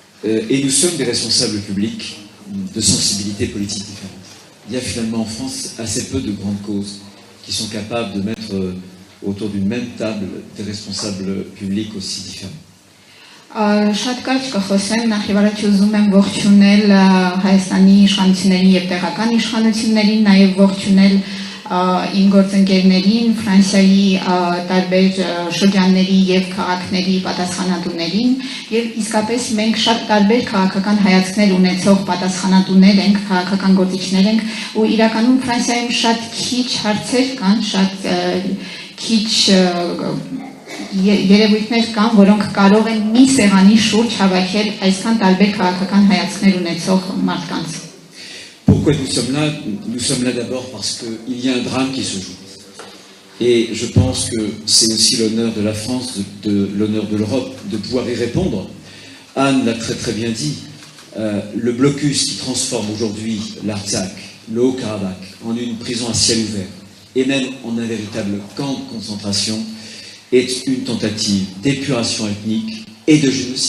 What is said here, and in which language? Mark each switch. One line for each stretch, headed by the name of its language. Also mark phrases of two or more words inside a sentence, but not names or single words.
French: et nous sommes des responsables publics de sensibilités politiques différentes. Il y a finalement en France assez peu de grandes causes qui sont capables de mettre autour d'une même table des responsables publics aussi différents.
Armenian: Շատ կարճ կխոսեմ, նախ եւ առաջ ուզում եմ ողջունել Հայաստանի իշխանությունների եւ տեղական իշխանություններին, նաեւ ողջունել իմ գործընկերներին, Ֆրանսիայի տարբեր շրջանների եւ քաղաքների պատասխանատուներին եւ իսկապես մենք շատ տարբեր քաղաքական հայացքներ ունեցող պատասխանատուներ ենք, քաղաքական գործիչներ ենք ու իրականում Ֆրանսիայում շատ քիչ հարցեր կան, շատ քիչ երևույթներ կան, որոնք կարող են մի սեղանի շուրջ հավաքել այսքան տարբեր քաղաքական հայացքներ ունեցող մարդկանց։
French: Pourquoi nous sommes là? Nous sommes là d'abord parce qu'il y a un drame qui se joue. Et je pense que c'est aussi l'honneur de la France, l'honneur de l'Europe, de pouvoir y répondre. Anne l'a très très bien dit, le blocus qui transforme aujourd'hui l'Artsakh, le Haut-Karabakh, en une prison à ciel ouvert, et même en un véritable camp de concentration, est une tentative d'épuration ethnique et de génocide.